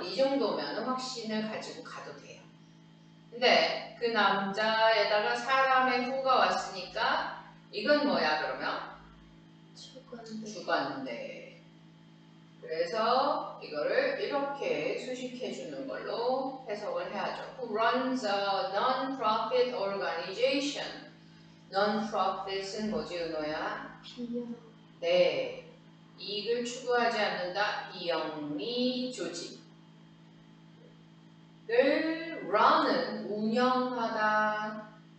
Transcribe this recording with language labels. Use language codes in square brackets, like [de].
[ko] 이 정도면 확신을 가지고 가도 돼요. 근데 그 남자에다가 사람의 후가 왔으니까 이건 뭐야 그러면? 주관대. 그래서 이거를 이렇게 수식해 주는 걸로 해석을 해야죠. [en] Who runs a non-profit organization? [ko] Non-profit은 뭐지 은호야? 네. 이익을 추구하지 않는다. 비영리 조직을 run은 운영하다.